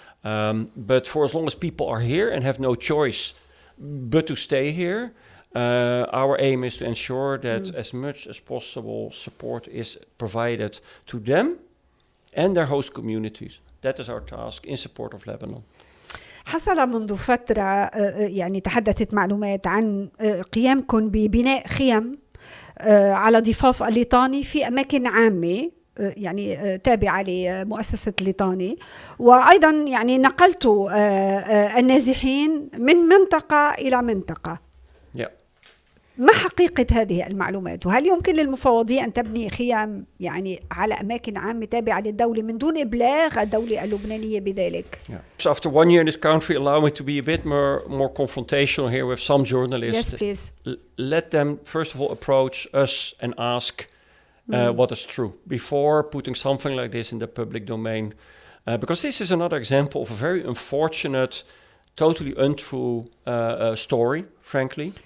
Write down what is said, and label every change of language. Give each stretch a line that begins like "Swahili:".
English: But for as long as people are here and have no choice but to stay here, our aim is to ensure that as much as possible support is provided to them and their host communities. That is our task in support of Lebanon.
Arabic: حصل منذ فترة يعني تحدثت معلومات عن قيامكم ببناء خيم على ضفاف الليطاني في أماكن عامة يعني تابعة لمؤسسة الليطاني، وأيضا يعني نقلتوا النازحين من منطقة إلى منطقة.
English: Yeah.
Arabic: ما حقيقة هذه المعلومات؟ وهل يمكن للمفوضية أن تبني خيام يعني على أماكن عامة تابعة للدولة من دون إبلاغ الدولة اللبنانية بذلك؟
English: So after 1 year in this country, allow me to be a bit more confrontational here with some journalists. Yes, please. Let them first of all approach us and ask what is true before putting something like this in the public domain. Because this is another example of a very unfortunate, totally untrue story, frankly.